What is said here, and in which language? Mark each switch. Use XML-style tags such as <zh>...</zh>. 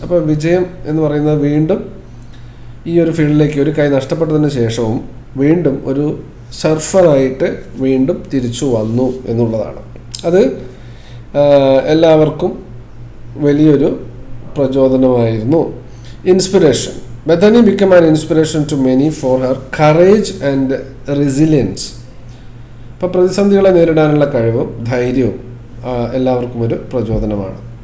<ml>അപ്പോൾ വിജയം എന്ന് പറയുന്നത് വീണ്ടും ഈ ഒരു ഫീൽഡിലേക്ക് ഒരു കൈ നഷ്ടപ്പെട്ടതിന് ശേഷവും വീണ്ടും ഒരു സർഫറായിട്ട് വീണ്ടും തിരിച്ചു വന്നു എന്നുള്ളതാണ്. അത് എല്ലാവർക്കും വലിയൊരു പ്രചോദനമായിരുന്നു. Inspiration.</ml> <en>Bethany became an inspiration to many for her courage and resilience.</en> <ml>അപ്പോൾ പ്രതിസന്ധികളെ നേരിടാനുള്ള കഴിവും ധൈര്യവും എല്ലാവർക്കും ഒരു പ്രചോദനമാണ്.</ml>